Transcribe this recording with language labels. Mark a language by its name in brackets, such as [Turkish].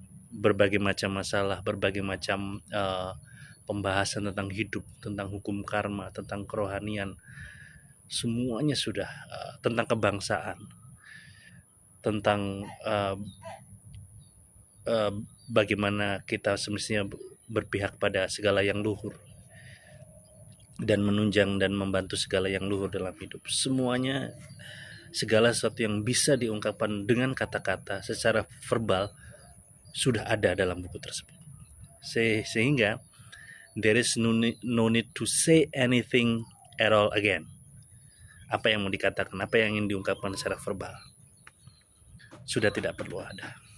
[Indonesian] Berbagai macam masalah, berbagai macam pembahasan tentang hidup, tentang hukum karma, tentang kerohanian, semuanya sudah, tentang kebangsaan, tentang bagaimana kita semestinya berpihak pada segala yang luhur dan menunjang dan membantu segala yang luhur dalam hidup. Semuanya, segala sesuatu yang bisa diungkapkan dengan kata-kata secara verbal sudah ada dalam buku tersebut. Sehingga [English] there is no need to say anything at all again. [Indonesian] Apa yang mau dikatakan, apa yang ingin diungkapkan secara verbal sudah tidak perlu ada.